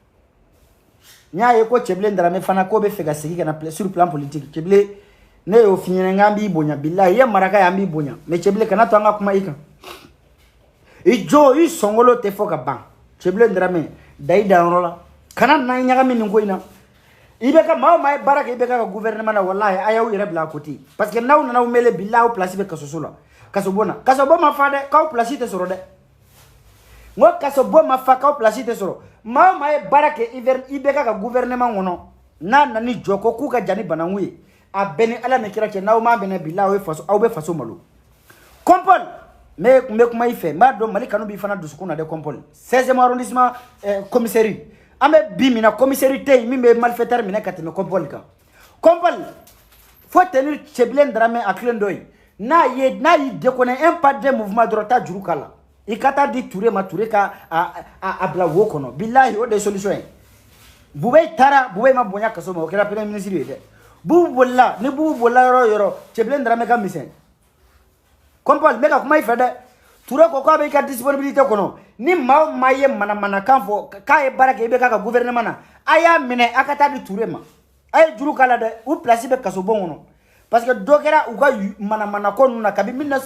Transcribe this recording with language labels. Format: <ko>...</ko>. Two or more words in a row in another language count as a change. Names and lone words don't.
<bm>n y'a ye ko Cɛbilen Darame fana ko bɛ fɛ ka segin ka na</bm> <fr>sur plan politique</fr> <bm>Cɛbilen ne y'o f'i ɲɛna n k'an b'i bonya bilahi i ye maraka ye an b'i bonya mais Cɛbilen kana to an ka kuma i kan i jo i sɔngolo tɛ fɔ ka ban Cɛbilen Darame da i danyɔrɔ la kana na ɲagami nin ko in na i bɛ ka maa o maa ye baara kɛ i bɛ ka gouvernement na wallahi a y'aw yɛrɛ bila</bm> <fr>à côté parce que</fr> <bm>n'aw nana aw mele bilahi aw place bɛ kasoso la kasobon na kasobon ma fa dɛ k'aw place tɛ sɔrɔ dɛ n ko kasobon ma fa k'aw place tɛ sɔrɔ maa o maa ye baara kɛ i bɛ ka gouvernement kɔnɔ n'a nani jɔ ko k'u ka jan ni bananku ye a bɛɛ ni ala ni kira cɛ n'aw m'a bɛnɛ bilahi aw bɛ faso malo Kompol mais n bɛ kuma i fɛ n b'a dɔn Mali kanu b'i fana dusukun na dɛ Kompol</bm> <fr>16e arrondissement commissairie</fr> <bm>an bɛ bi min na commissairie tɛ yen min bɛ malfaiteur minɛ ka tɛmɛ Kompol kan Kompol</bm> <fr>faut tenir</fr> <bm>Cɛbilen Darame a tilen dɔ ye n'a y'i</bm> <fr>déconné un pas de mouvement</fr> <bm>dɔrɔn taa juru k'a la i ka taa di Ture ma Ture ka a bila wo kɔnɔ bilahi o de ye solution ye Bube taara Bube ma bonya kaso ma o kɛra</bm> <fr>premier ministre</fr> <bm>ye dɛ Bubu bolila ni Bubu bolila yɔrɔ o yɔrɔ Cɛbilen Darame ka misɛn Kompol n bɛ ka kuma i fɛ dɛ Ture ko k'a bɛ i ka disponibilité kɔnɔ ni maa o maa ye manamanakan fɔ k'a ye baara kɛ i bɛ k'a ka gouvernement na a y'a minɛ a ka taa di Ture ma a ye juru k'a la dɛ u place bɛ kasobon kɔnɔ</bm> <fr>parce que</fr> <bm>dɔ kɛra u ka manamanako ninnu na kabi</bm>